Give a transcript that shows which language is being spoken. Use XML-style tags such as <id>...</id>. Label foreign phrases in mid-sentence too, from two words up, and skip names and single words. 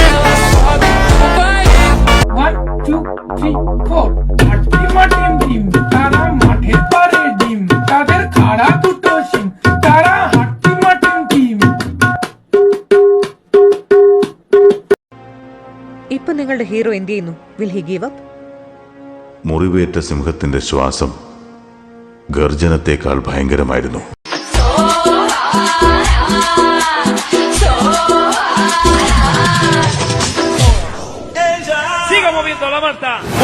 <bn>1 2 3 4 টিম টিম তারা মাঠে পারে ডিম, তাদের খাড়া দুটো সিম, তারা হাট্টিমাটিম টিম.</bn> <ml>ഇപ്പൊ നിങ്ങളുടെ ഹീറോ എന്ത് ചെയ്യുന്നു?</ml> <en>will he give up?</en> <ml>മുറിവേറ്റ സിംഹത്തിന്റെ ശ്വാസം ഗർജനത്തെക്കാൾ ഭയങ്കരമായിരുന്നു.</ml> <es>Siga moviendo la manta.</es>